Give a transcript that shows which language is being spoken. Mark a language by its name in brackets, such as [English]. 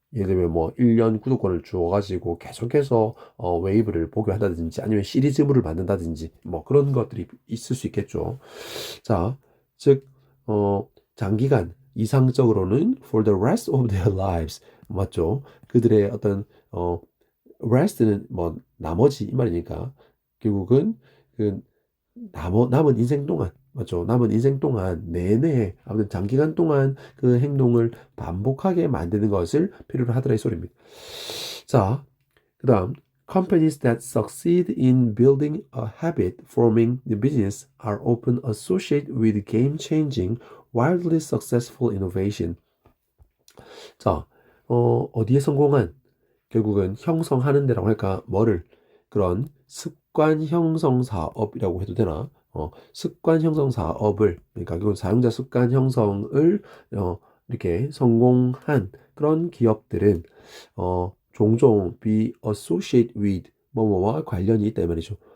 [Korean] 예를 들면 뭐 1년 구독권을 주어가지고 계속해서 웨이브를 보게 한다든지 아니면 시리즈물을 만든다든지 뭐 그런 것들이 있을 수 있겠죠. 자, 즉 장기간 이상적으로는 [English] for the rest of their lives [Korean] 맞죠? 그들의 어떤 rest는 뭐 나머지 이 말이니까 결국은 그 남은 인생 동안 맞죠? 남은 인생 동안 내내 아무튼 장기간 동안 그 행동을 반복하게 만드는 것을 필요로 하더라 이 소리입니다. [English] 자, 그다음 companies that succeed in building a habit forming the business are often associated with game-changing, wildly successful innovation. [Korean] 자, 어디에 성공한 결국은 형성하는 데라고 할까 뭐를 그런 습관 형성 사업이라고 해도 되나 습관 형성 사업을 그러니까 그건 사용자 습관 형성을 이렇게 성공한 그런 기업들은 종종 [English] be associated with [Korean] 뭐뭐와 관련이 있다 이 말이죠.